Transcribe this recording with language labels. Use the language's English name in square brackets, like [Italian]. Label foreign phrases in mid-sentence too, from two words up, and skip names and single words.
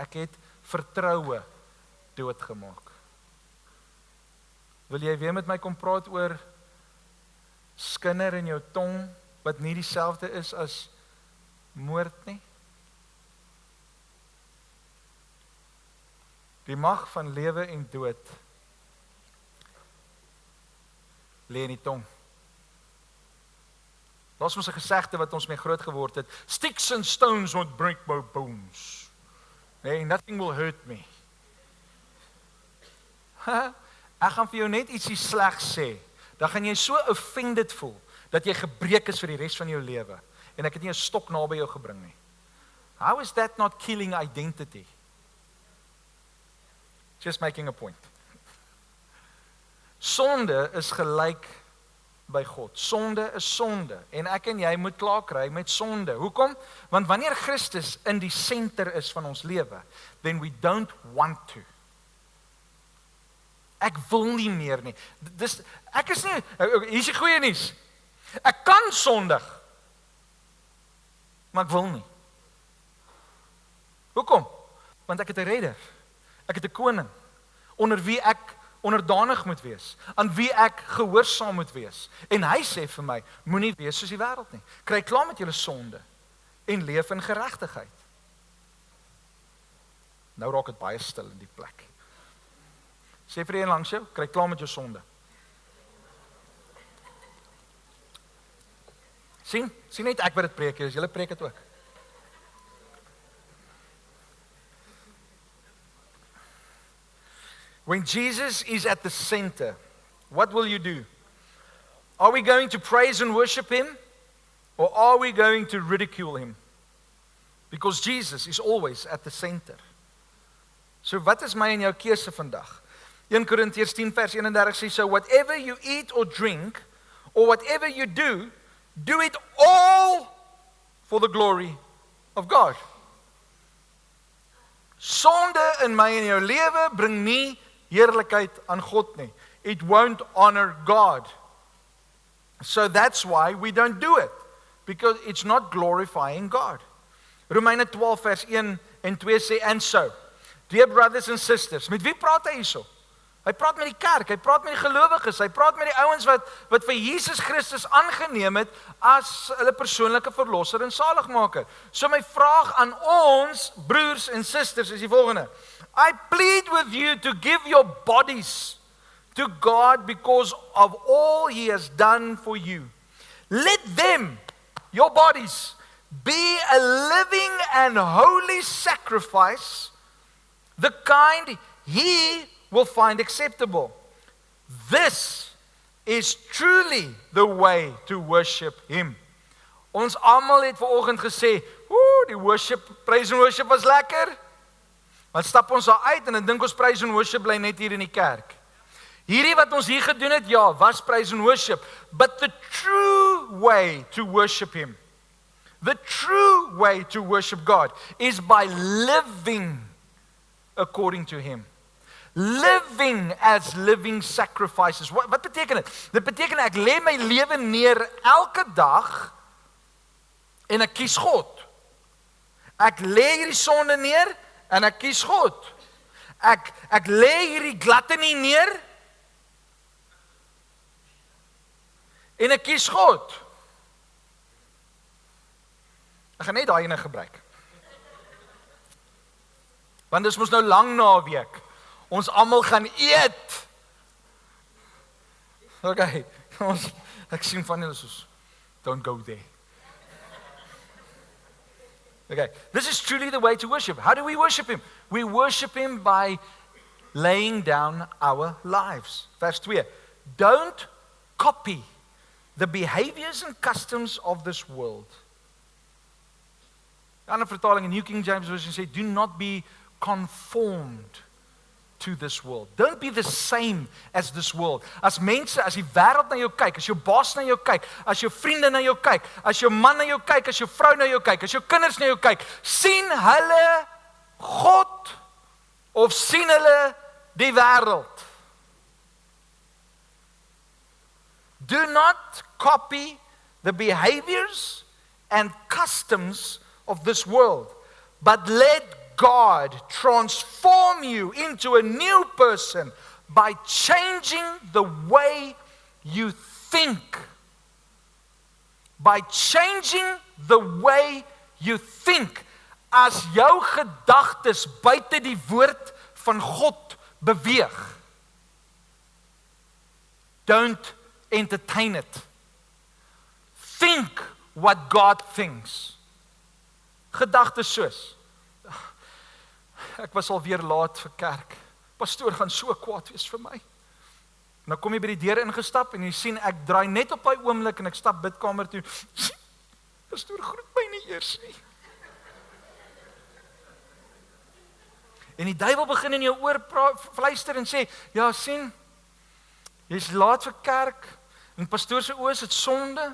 [Afrikaans] Ek het vertroue doodgemaak. Wil jy weer met my kom praat oor skinder in jou tong wat nie dieselfde is as moord nie? Die mag van lewe en dood lê in die tong. Daar's mos 'n gesegde wat ons mee groot geword het. [English] Sticks and stones won't break my bones. Hey, nothing will hurt me. [Afrikaans] Ek gaan vir jou net ietsie slegs sê. Dan gaan jy so offended voel dat jy gebreek is vir die res van jou lewe en ek het nie 'n stok naby jou gebring nie. [English] How is that not killing identity? Just making a point. [Afrikaans] Sonde is gelyk by God. Sonde is sonde en ek en jy moet klaar kry met sonde. Hoekom? Want wanneer Christus in die senter is van ons lewe, [English] then we don't want to. [Afrikaans] Ek wil nie meer nie. Ek is nie, hier is die goeie nuus. Ek kan sondig, maar ek wil nie. Hoekom? Want ek het 'n redder. Ek het 'n koning, onder wie ek onderdanig moet wees, aan wie ek gehoorsaam moet wees. En hy sê vir my, moenie wees soos die wêreld nie. Kry klaar met julle sonde en leef in geregtigheid. Nou raak dit baie stil in die plek. Sê vir een langs jou, kry klaar met jou sonde. Sien net ek wat dit preek, julle preek dit ook. [English] When Jesus is at the center, what will you do? Are we going to praise and worship Him? Or are we going to ridicule Him? Because Jesus is always at the center. [Afrikaans] So wat is my en jou keuse vandag? 1 Korintiërs 10 vers 31 sê, [English] so whatever you eat or drink, or whatever you do, do it all for the glory of God. [Afrikaans] Sonde in my en jou lewe bring nie heerlikheid aan God nie. [English] It won't honor God. So that's why we don't do it. Because it's not glorifying God. [Afrikaans] Romeine 12 vers 1 en 2 sê, [English] and so, dear brothers and sisters, [Afrikaans] met wie praat hy hierso? Hy praat met die kerk, hy praat met die gelowiges, hy praat met die ouens wat vir Jesus Christus aangeneem het as hulle persoonlike verlosser en saligmaker. So my vraag aan ons, broers en susters, is die volgende. [English] I plead with you to give your bodies to God because of all He has done for you. Let them, your bodies, be a living and holy sacrifice, the kind He will find acceptable. This is truly the way to worship Him. [Afrikaans] Ons almal het vanoggend gesê, die [English] praise and worship [Afrikaans] was lekker. Maar stap ons daar uit en dan dink ons [English] praise and worship [Afrikaans] bly net hier in die kerk. Hierdie wat ons hier gedoen het, ja, [English] was praise and worship. But the true way to worship Him, the true way to worship God is by living according to Him. Living as living sacrifices. [Afrikaans] Wat beteken dit? Dit beteken ek lê my lewe neer elke dag en ek kies God. Ek lê hierdie sonde neer En ek kies God. Ek lê hierdie gluttony neer en ek kies God. Ek gaan net daai ene gebruik. Want dis mos nou lang naweek. Ons almal gaan eet. Okay, ek sien van julle soos, [English] don't go there. Okay, this is truly the way to worship. How do we worship Him? We worship Him by laying down our lives. [Afrikaans] Vers 2. [English] Don't copy the behaviors and customs of this world. [Afrikaans] Die ander vertaling in New King James Version sê, [English] do not be conformed to this world. Don't be the same as this world. [Afrikaans] As mense, as die wêreld na jou kyk, as jou baas na jou kyk, as jou vriende na jou kyk, as jou man na jou kyk, as jou vrou na jou kyk, as jou kinders na jou kyk, sien hulle God of sien hulle die wêreld? [English] Do not copy the behaviors and customs of this world, but let God transform you into a new person by changing the way you think. By changing the way you think. [Afrikaans] As jou gedagtes buite die woord van God beweeg, [English] don't entertain it. Think what God thinks. [Afrikaans] Gedagtes soos, ek was al weer laat vir kerk. Pastoor gaan so kwaad wees vir my. Nou kom jy by die deur ingestap en jy sien ek draai net op daai oomblik en ek stap bidkamer toe. Pastoor groet my nie eers nie. En die duiwel begin in jou oor fluister en sê, ja sien, jy's laat vir kerk en pastoor se oë is dit sonde.